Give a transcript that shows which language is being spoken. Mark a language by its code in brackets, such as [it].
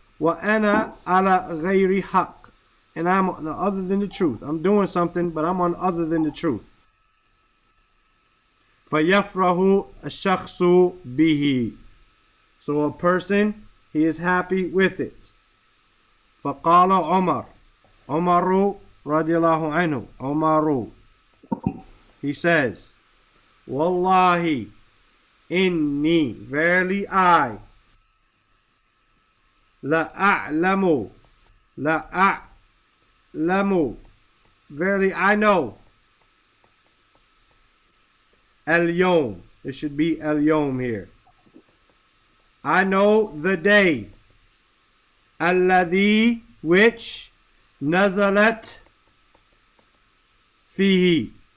[ar] وأنا على غير حق, [en] and I'm on other than the truth. I'm doing something, but I'm on other than the truth. [ar] فَيَفْرَهُ الشَّخْصُ بِهِ, [en] so a person, he is happy with it. [ar] فَقَالَ عُمَرُ, عُمَرُ رضي الله عنه, عُمَرُ, [en] he says, [ar] وَاللَّهِ إِنِّي, [en] verily I, [ar] لَأَعْلَمُ, لَأَعْلَمُ, [en] verily I know. Al-Yawm, it should be Al-Yawm here. I know the day. [ar] Alladhi, which, nazalat fihi.